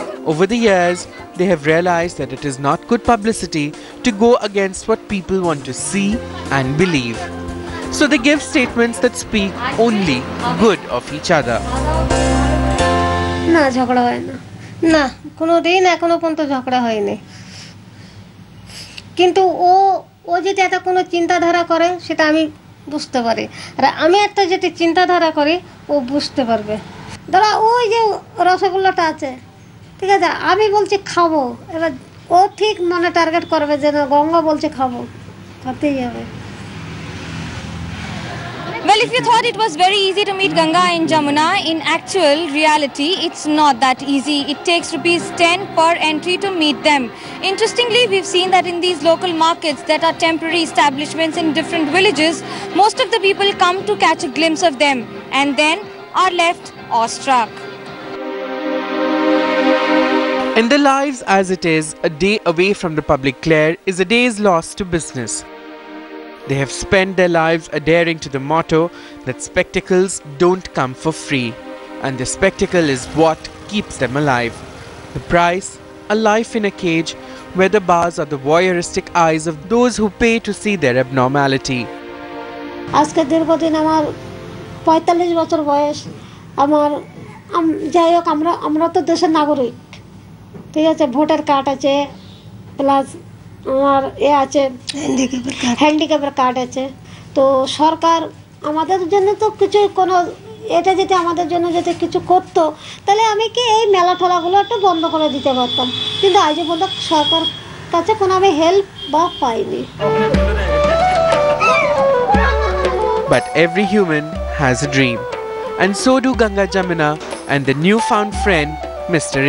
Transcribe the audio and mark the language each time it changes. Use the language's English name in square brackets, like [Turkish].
[English] Over the years, they have realized that it is not good publicity to go against what people want to see and believe. So they give statements that speak only good of each other. [Bangla] না ঝগড়া হয় না, না কোনো দিন এখনো পর্যন্ত ঝগড়া হয়নি। কিন্তু ও যদি একটা কোনো চিন্তাধারা করে সেটা আমি বুঝতে পারি, আর আমি একটা যেটা চিন্তাধারা করি ও বুঝতে পারবে। ধরো ওই যে রসগোল্লাটা আছে, ঠিক আছে, আমি বলছি খাবো, এবার ও ঠিক মনে টার্গেট করবে যে না গঙ্গা বলছে খাবো, খাতেই হবে। [English] Well, if you thought it was very easy to meet Ganga and Jamuna, in actual reality, it's not that easy. It takes ₹10 per entry to meet them. Interestingly, we've seen that in these local markets that are temporary establishments in different villages, most of the people come to catch a glimpse of them and then are left awestruck. In their lives as it is, a day away from the public glare is a day's loss to business. They have spent their lives adhering to the motto that spectacles don't come for free, and the spectacle is what keeps them alive. The price, a life in a cage where the bars are the voyeuristic eyes of those who pay to see their abnormality. [Bangla] আজকে দীর্ঘদিন আমার 45 বছর বয়স, আমার যাই হোক আমরা তো দেশের নাগরিক, ঠিক আছে, ভোটার কার্ড আছে, প্লাস আমার আছে হ্যান্ডিক্যাপের কার্ড আছে। তো সরকার আমাদের জন্য তো কিছু কোনো এটা যদি আমাদের জন্য যদি কিছু করতো তাহলে আমি কি এই মেলা ঠেলাগুলো একটু বন্ধ করে দিতে পারতাম, কিন্তু আজ পর্যন্ত সরকার কাছে কোনো আমি হেল্প বা পাইনি। [English] But every human has a dream, and so do Ganga Jamuna and their newfound friend, Mr.